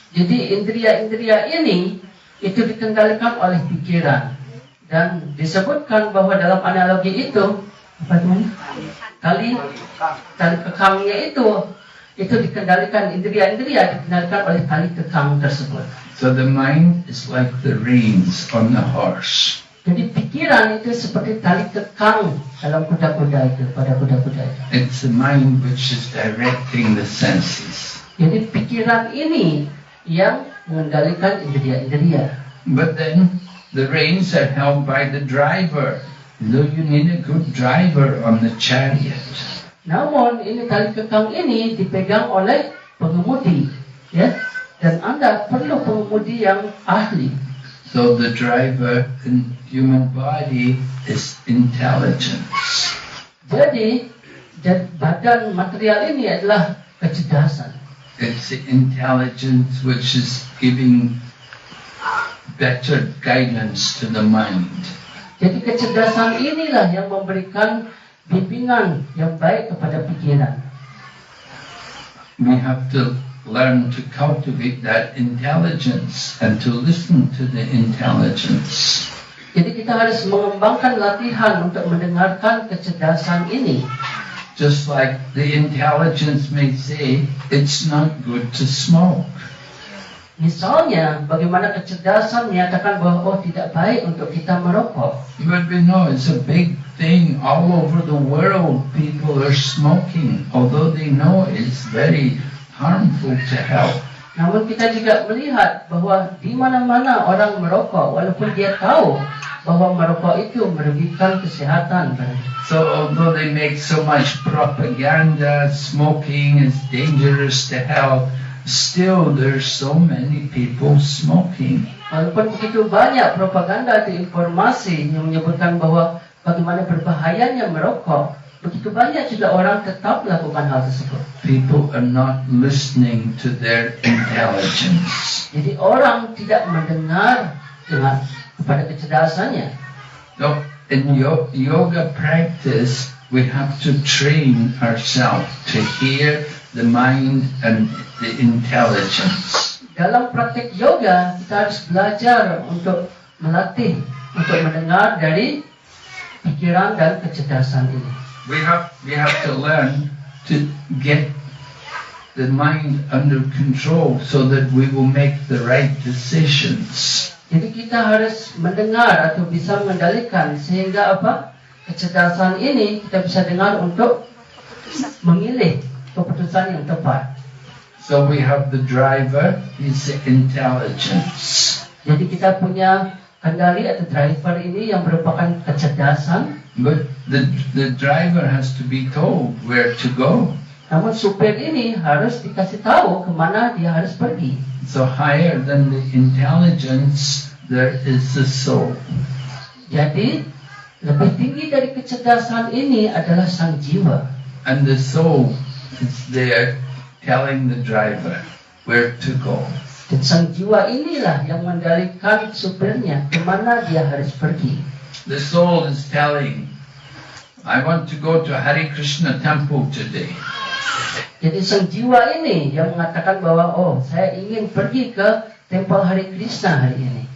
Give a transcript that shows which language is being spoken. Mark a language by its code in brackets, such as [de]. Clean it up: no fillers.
[id] Jadi indria-indria ini itu dikendalikan oleh pikiran. Dan disebutkan bahwa dalam analogi itu, apa itu? Tali kekangnya itu dikendalikan, indria-indria dikendalikan oleh tali kekang tersebut. [en] So the mind is like the reins on the horse. [id] Jadi pikiran itu seperti tali kekang dalam kuda-kuda itu, pada kuda-kuda itu. [en] It's the mind which is directing the senses. [id] Jadi pikiran ini yang mengendalikan indria-indria. [en] But then the reins are held by the driver. So you need a good driver on the chariot. [id] Namun ini tali kekang ini dipegang oleh pengemudi, ya. Dan Anda perlu pengemudi yang ahli. [en] So the driver in human body is intelligence. [id] Jadi badan material ini adalah kecerdasan. [en] It's the intelligence which is giving better guidance to the mind. [id] Jadi kecerdasan inilah yang memberikan bimbingan yang baik kepada pikiran. [en] We have to learn to cultivate that intelligence and to listen to the intelligence. [id] Jadi kita harus mengembangkan latihan untuk mendengarkan kecerdasan ini. [en] Just like the intelligence may say, it's not good to smoke. [id] Misalnya, bagaimana kecerdasan menyatakan bahwa tidak baik untuk kita merokok. [en] But we know it's a big thing all over the world. People are smoking, although they know it's very harmful to health. [id] Namun kita juga melihat bahwa di mana-mana orang merokok, walaupun dia tahu bahwa merokok itu merugikan kesehatan. [en] So although they make so much propaganda, smoking is dangerous to health, still there's so many people smoking. [id] Walaupun begitu banyak propaganda atau informasi yang menyebutkan bahwa bagaimana berbahayanya merokok, begitu banyak juga orang tetap melakukan hal tersebut. [en] People are not listening to their intelligence. [id] Jadi orang tidak mendengar kepada kecerdasannya. [en] So in yoga practice, we have to train ourselves to hear the mind and the intelligence. [id] Dalam praktik yoga, kita harus belajar untuk melatih, untuk mendengar dari pikiran dan kecerdasan ini. [en] We have to learn to get the mind under control so that we will make the right decisions. [id] Jadi kita harus mendengar atau bisa mengendalikan sehingga apa? Kecerdasan ini kita bisa dengar untuk memilih keputusan yang tepat. [en] So we have the driver, is the intelligence. [id] Jadi kita punya kendali atau driver ini yang merupakan kecerdasan. [en] But the driver has to be told where to go. [id] Namun supir ini harus dikasih tahu kemana dia harus pergi. [en] So higher than the intelligence, there is the soul. [id] Jadi lebih tinggi dari kecerdasan ini adalah sang jiwa. [en] And the soul is there telling the driver where to go. [id] Dan sang jiwa inilah yang mengendalikan supirnya kemana dia harus pergi. [en] The soul is telling, I want to go to Hare Krishna temple today. [id] Jadi sang jiwa ini yang mengatakan bahwa saya ingin pergi ke tempel Hare Krishna hari ini.